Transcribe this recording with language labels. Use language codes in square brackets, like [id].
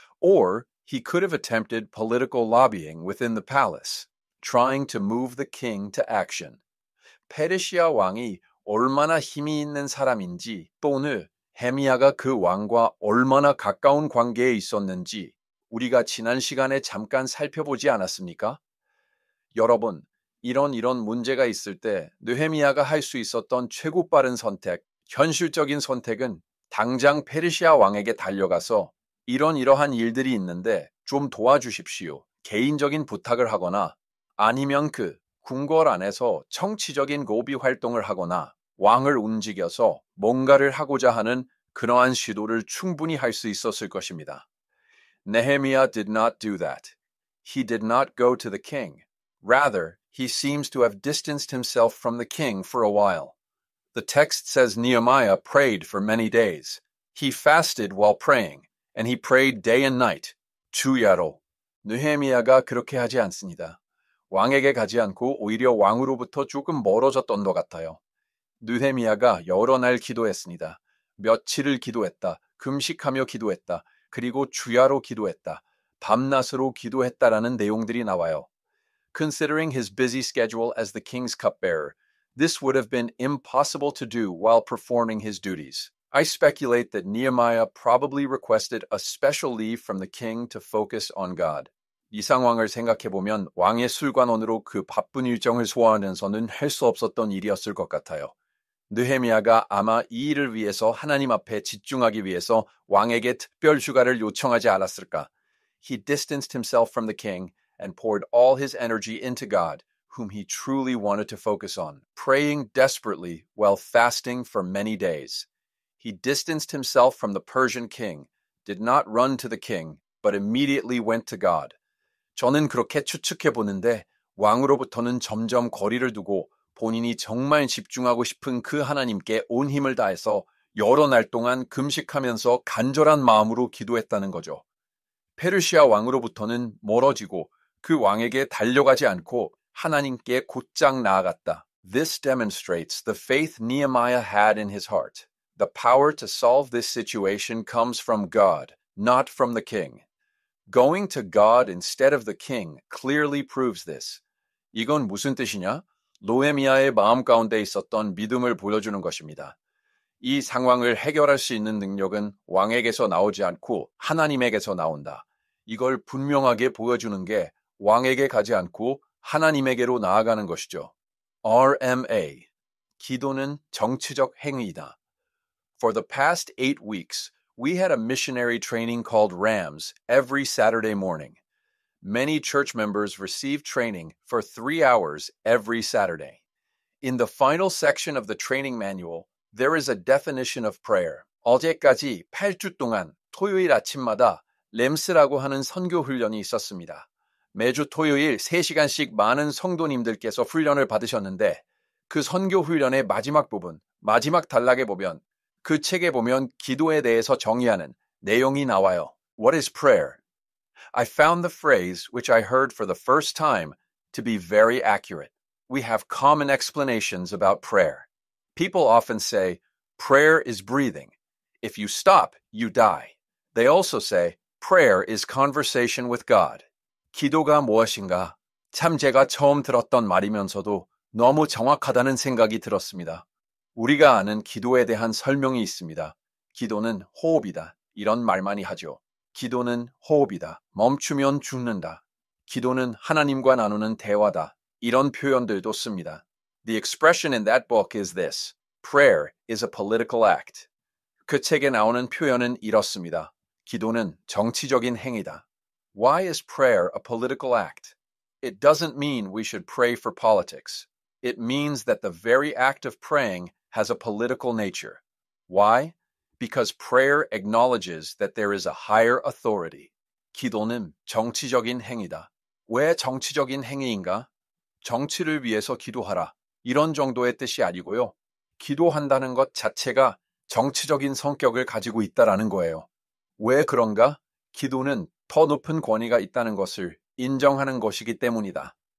[en] Or he could have attempted political lobbying within the palace, trying to move the king to action. [ko] 페르시아 왕이 얼마나 힘이 있는 사람인지 또는 헤미야가 그 왕과 얼마나 가까운 관계에 있었는지 우리가 지난 시간에 잠깐 살펴보지 않았습니까? 여러분, 이런 문제가 있을 때 느헤미야가 할 수 있었던 최고 빠른 선택, 현실적인 선택은 당장 페르시아 왕에게 달려가서 이러한 일들이 있는데 좀 도와주십시오. 개인적인 부탁을 하거나 아니면 그 궁궐 안에서 정치적인 로비 활동을 하거나 왕을 움직여서 뭔가를 하고자 하는 그러한 시도를 충분히 할 수 있었을 것입니다. [en] Nehemiah did not do that. He did not go to the king. Rather, he seems to have distanced himself from the king for a while. The text says Nehemiah prayed for many days. He fasted while praying, and he prayed day and night. [ko] 주야로. 느헤미야가 그렇게 하지 않습니다. 왕에게 가지 않고 오히려 왕으로부터 조금 멀어졌던 것 같아요. 느헤미야가 여러 날 기도했습니다. 며칠을 기도했다. 금식하며 기도했다. 그리고 주야로 기도했다. 밤낮으로 기도했다라는 내용들이 나와요. [en] Considering his busy schedule as the king's cupbearer, this would have been impossible to do while performing his duties. I speculate that Nehemiah probably requested a special leave from the king to focus on God. [ko] 이 상황을 생각해보면 왕의 술관원으로 그 바쁜 일정을 소화하면서는 할 수 없었던 일이었을 것 같아요. 느헤미야가 아마 이 일을 위해서 하나님 앞에 집중하기 위해서 왕에게 특별 휴가를 요청하지 않았을까? [en] He distanced himself from the king and poured all his energy into God, whom he truly wanted to focus on, praying desperately while fasting for many days. He distanced himself from the Persian king, did not run to the king, but immediately went to God. [ko] 저는 그렇게 추측해 보는데 왕으로부터는 점점 거리를 두고 본인이 정말 집중하고 싶은 그 하나님께 온 힘을 다해서 여러 날 동안 금식하면서 간절한 마음으로 기도했다는 거죠. 페르시아 왕으로부터는 멀어지고 그 왕에게 달려가지 않고 하나님께 곧장 나아갔다. [en] This demonstrates the faith Nehemiah had in his heart. The power to solve this situation comes from God, not from the king. Going to God instead of the king clearly proves this. [ko] 이건 무슨 뜻이냐? 느헤미야의 마음 가운데 있었던 믿음을 보여주는 것입니다. 이 상황을 해결할 수 있는 능력은 왕에게서 나오지 않고 하나님에게서 나온다. 이걸 분명하게 보여주는 게 왕에게 가지 않고 하나님에게로 나아가는 것이죠. RMA. 기도는 정치적 행위이다. [en] For the past 8 weeks, we had a missionary training called RAMS every Saturday morning. Many church members receive training for 3 hours every Saturday. In the final section of the training manual, there is a definition of prayer. [ko] 어제까지 8주 동안 토요일 아침마다 램스라고 하는 선교 훈련이 있었습니다. 매주 토요일 3시간씩 많은 성도님들께서 훈련을 받으셨는데 그 선교 훈련의 마지막 부분, 마지막 단락에 보면 그 책에 보면 기도에 대해서 정의하는 내용이 나와요. [en] What is prayer? I found the phrase, which I heard for the first time, to be very accurate. We have common explanations about prayer. People often say, prayer is breathing. If you stop, you die. They also say, prayer is conversation with God. [ko] 기도가 무엇인가? 참 제가 처음 들었던 말이면서도 너무 정확하다는 생각이 들었습니다. 우리가 아는 기도에 대한 설명이 있습니다. 기도는 호흡이다. 이런 말 많이 하죠. 기도는 호흡이다. 멈추면 죽는다. 기도는 하나님과 나누는 대화다. 이런 표현들도 씁니다. [en] The expression in that book is this. Prayer is a political act. [ko] 그 책에 나오는 표현은 이렇습니다. 기도는 정치적인 행위다. [en] Why is prayer a political act? It doesn't mean we should pray for politics. It means that the very act of praying has a political nature. Why? Because prayer acknowledges that there is a higher authority. [ko] 기도는 정치적인 행위다. 왜 정치적인 행위인가? 정치를 위해서 기도하라. 이런 정도의 뜻이 아니고요. 기도한다는 것 자체가 정치적인 성격을 가지고 있다라는 거예요. 왜 그런가? 기도는 더 높은 권위가 있다는 것을 인정하는 것이기 때문이다.